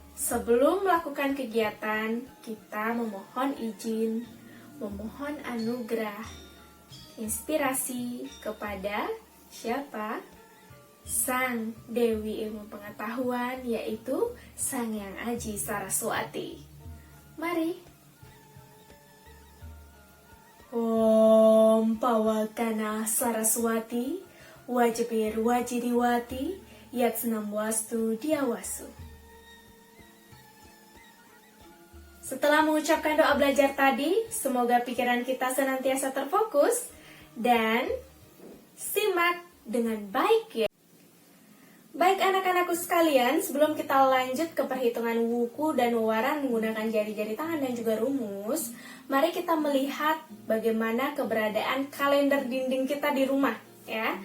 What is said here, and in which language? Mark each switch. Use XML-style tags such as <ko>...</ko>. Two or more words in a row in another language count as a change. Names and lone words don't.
<id>Sebelum melakukan kegiatan, kita memohon izin, memohon anugerah, inspirasi kepada siapa? Sang Dewi Ilmu Pengetahuan, yaitu Sang Yang Aji Saraswati. Mari.</id> <sa>Om Pawakana Saraswati, Wajibir Wajidiwati, Yatsnam Wastu Diawasu.</sa> <id>Setelah mengucapkan doa belajar tadi, semoga pikiran kita senantiasa terfokus dan simak dengan baik ya. Baik anak-anakku sekalian, sebelum kita lanjut ke perhitungan wuku dan wewaran menggunakan jari-jari tangan dan juga rumus, mari kita melihat bagaimana keberadaan kalender dinding kita di rumah ya.</id>